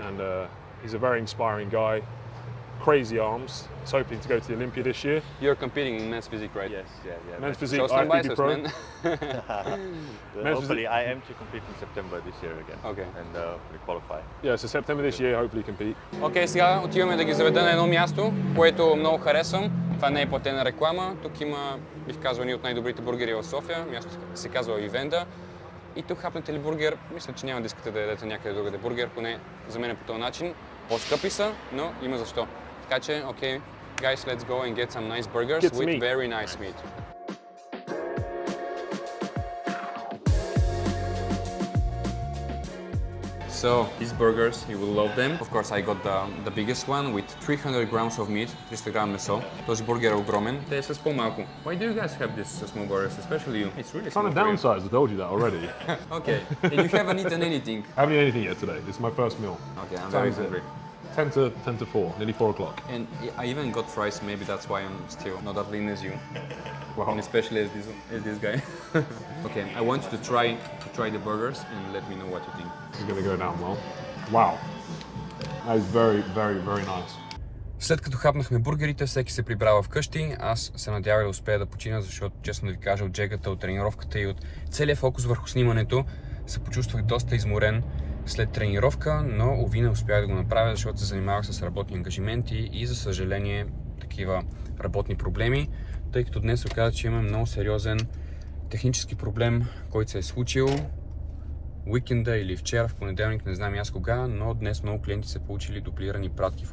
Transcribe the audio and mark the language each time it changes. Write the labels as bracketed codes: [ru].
[en] And he's a very inspiring guy, crazy arms. He's hoping to go to the Olympia this year. You're competing in men's physique, right? Yes, yeah. Men's physique, Show some biceps, Pro. man. Hopefully I aim to compete in September this year again. Okay. And we qualify. Yeah, so September this year, hopefully compete. [bg] Окей, сега отиваме да ги заведа на едно място, което много харесвам. Това не е платена реклама. Тук има, бих казал, едни от най-добрите бургери в София. Място се казва Ивенда. И тук хапнете ли бургер? Мисля, че няма да искате да ядете някъде другаде бургер, поне за мен е по този начин. По-скъпи са, но има защо. Така че, окей, [en] guys, let's go and get some nice burgers with very nice meat. So these burgers, you will love them. Of course, I got the biggest one with 300 grams of meat, [bg] 300 грам месо. Този бургер е огромен. Те са с по-малко. [en] Why do you guys have these small burgers, especially you? It's really small. Kind of downsized, I told you that already. Okay, and you haven't eaten anything. I haven't eaten anything yet today. This is my first meal. Okay, I'm very hungry. 10 to 4, nearly 4 o'clock. And I even got fries, maybe that's why I'm still not as lean as you. Wow. And especially as this guy. Okay, I want you to try the burgers and let me know what you think. This is gonna go down well. Wow. That is very, very, very nice. [bg] След като хапнахме бургерите, всеки се прибрава вкъщи. Аз се надявах да успея да почина, защото честно да ви кажа, от джегата, от тренировката и от целия фокус върху снимането се почувствах доста изморен след тренировка, но уви не успях да го направя, защото се занимавах с работни ангажименти и за съжаление такива работни проблеми, тъй като днес се оказа, че имаме много сериозен технически проблем, който се е случил уикенда или вчера, в понеделник, не знам аз кога, но днес много клиенти са получили дублирани пратки.